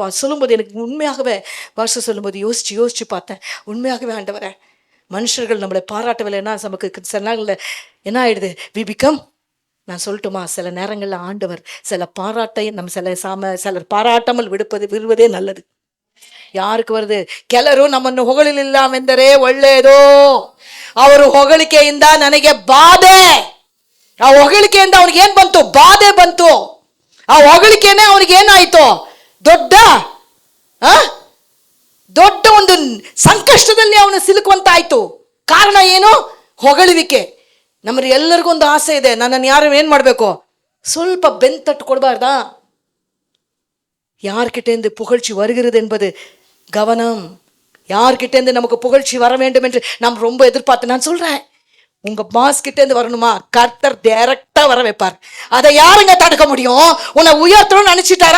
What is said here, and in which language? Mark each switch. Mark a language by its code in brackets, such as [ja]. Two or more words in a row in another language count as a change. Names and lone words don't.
[ta] சொல்லும்போது எனக்கு உண்மையாகவே பாஸ்டர் சொல்லும்போது யோசிச்சு பார்த்தேன். உண்மையாகவே ஆண்டவரே, மனுஷர்கள் நம்மளை பாராட்டவில்லைன்னா நமக்கு சில நேரங்களில் என்ன ஆயிடுது? [en] we become, [ta] நான் சொல்லட்டுமா, சில நேரங்களில் ஆண்டவர் சில பாராட்டை நம்ம சிலர் பாராட்டாமல் விடுவதே நல்லது. [kn] ಯಾರಿಗೆ வருது? ಕೆಲರು ನಮ್ಮನ್ನು ಹೊಗಳಿಲ್ಲ ಎಂದರೆ ಒಳ್ಳೆಯದು. ಅವರು ಹೊಗಳಿಕೆಯಿಂದ ನನಗೆ ಬಾಧೆ. ಆ ಹೊಗಳಿಕೆಯಿಂದ ಅವನಿಗೆ ಏನ್ ಬಂತು? ಬಾಧೆ ಬಂತು. ಆ ಹೊಗಳಿಕೆನೇ ಅವನಿಗೆ ಏನಾಯ್ತು? ದೊಡ್ಡ ಒಂದು ಸಂಕಷ್ಟದಲ್ಲಿ ಅವನು ಸಿಲುಕುವಂತಾಯ್ತು. ಕಾರಣ ಏನು? ಹೊಗಳುವಿಕೆ. ನಮ್ಮಲ್ಲಿ ಎಲ್ಲರಿಗೂ ಒಂದು ಆಸೆ ಇದೆ, ನನ್ನನ್ನು ಯಾರು ಏನ್ ಮಾಡ್ಬೇಕು? ಸ್ವಲ್ಪ ಬೆಂತಟ್ಟು ಕೊಡಬಾರ್ದಾ? [ta] யார்கிட்டேந்து புகழ்ச்சி வருகிறது என்பது கவனம். யார்கிட்டேந்து நமக்கு புகழ்ச்சி வர வேண்டும் என்று நாம் ரொம்ப எதிர்பார்த்து, நான் சொல்றேன், உங்க பாஸ் கிட்டேந்து வரணுமா? கர்த்தர் டைரக்டா வர வைப்பார். அதை யாருங்க தடுக்க முடியும்? உன்னை உயர்த்தணும்னு நினைச்சிட்டாரா?